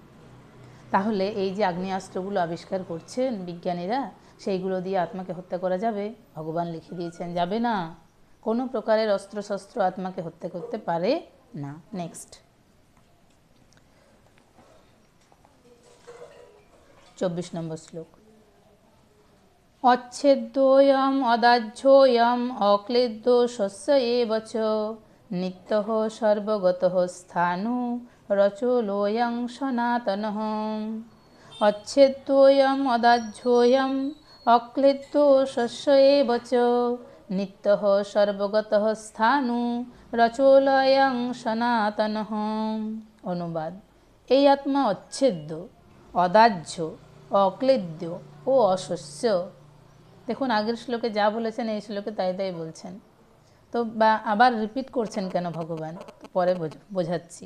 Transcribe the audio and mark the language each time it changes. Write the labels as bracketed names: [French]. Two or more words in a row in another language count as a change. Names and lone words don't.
[Bangla] তাহলে এই যে আগ্নেয়াস্ত্রগুলো আবিষ্কার করছেন বিজ্ঞানীরা, সেইগুলো দিয়ে আত্মাকে হত্যা করা যাবে? ভগবান লিখে দিয়েছেন যাবে না, কোনো প্রকারের অস্ত্রশস্ত্র আত্মাকে হত্যা করতে পারে না। নেক্সট 24 নম্বর শ্লোক, [Sanskrit] অচ্ছেদ্যোয়ম অদাহ্যোয়ম অক্লেদ্য শস্য এব চ নিত্যঃ সর্বগতঃ স্থাণু রচোলোয়ং সনাতনঃ। অচ্ছেদ্যোয়ম অদাহ্যোয়ম অক্লেদ্য শস্য এব চ নিত্যঃ সর্বগতঃ স্থাণু রচোলয়ং সনাতনঃ। [Bangla] অনুবাদ, এই আত্মা অচ্ছেদ্য, অদাহ্য, অক্লেদ্য ও অশস্য। দেখুন আগের শ্লোকে যা বলেছেন এই শ্লোকে তাই তাই বলছেন, তো আবার রিপিট করছেন কেন ভগবান, পরে বোঝাচ্ছি।